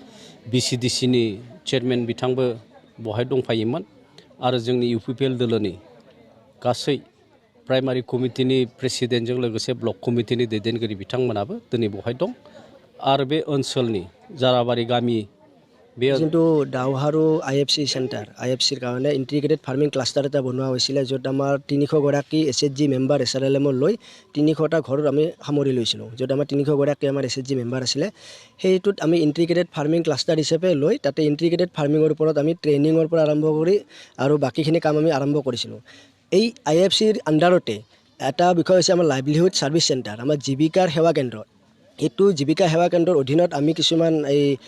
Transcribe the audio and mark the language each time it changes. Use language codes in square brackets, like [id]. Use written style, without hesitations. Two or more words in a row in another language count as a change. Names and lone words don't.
[brx] BCDCनि चेयारमेन बिथांबो बहाय दंफायोमोन आरो जोंनि UPPL दोलोनि गासै [en] primary committee [brx] प्रेसिडेन्टजों लोगोसे [en] block committee [brx] दैदेनगिरि बिथांमोनाबो दिनै बहाय दं आरो बे ओनसोलनि जाराबारि गामि बे जोंतो दावहारु [en] IFC centre [as] IFCৰ কাৰণে [en] integrated farming cluster [as] এটা বনোৱা হৈছিল য'ত আমাৰ 300 গৰাকী SHG মেম্বাৰ SRLM লৈ 300টা ঘৰ আমি সামৰি লৈছিলোঁ য'ত আমাৰ 300 গৰাকী আমাৰ SHG মেম্বাৰ আছিল সেইটোত আমি [en] integrated farming cluster [as] হিচাপে লৈ তাতে [en] integrated farming [as] ওপৰত আমি ট্ৰেইনিঙৰ পৰা আৰম্ভ কৰি আৰু বাকিখিনি কাম আমি আৰম্ভ কৰিছিলোঁ এই IFCৰ আন্ডাৰতে এটা বিষয় হৈছে আমাৰ [en] livelihood service centre [as] আমাৰ জীৱিকাৰ সেৱা কেন্দ্ৰ এইটো জীৱিকা সেৱা কেন্দ্ৰৰ অধীনত আমি কিছুমান এই